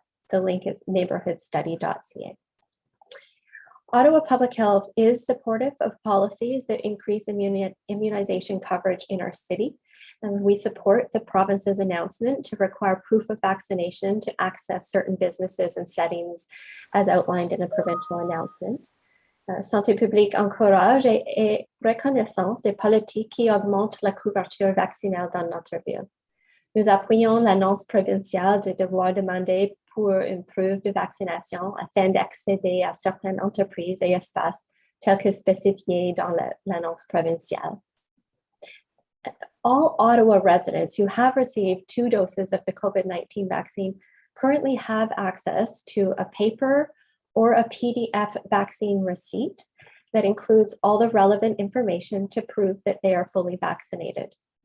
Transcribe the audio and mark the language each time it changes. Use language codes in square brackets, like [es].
[en] The link is neighborhoodstudy.ca. Ottawa Public Health is supportive of policies that increase immunization coverage in our city, and we support the province's announcement to require proof of vaccination to access certain businesses and settings as outlined in the provincial announcement. [fr] Santé publique encourage et est reconnaissante des politiques qui augmentent la couverture vaccinale dans notre ville. Nous appuyons l'annonce provinciale de devoir demander pour une preuve de vaccination afin d'accéder à certaines entreprises et espaces tels que spécifiés dans l'annonce provinciale. [en] All Ottawa residents who have received 2 doses of the COVID-19 vaccine currently have access to a paper or a PDF vaccine receipt that includes all the relevant information to prove that they are fully vaccinated.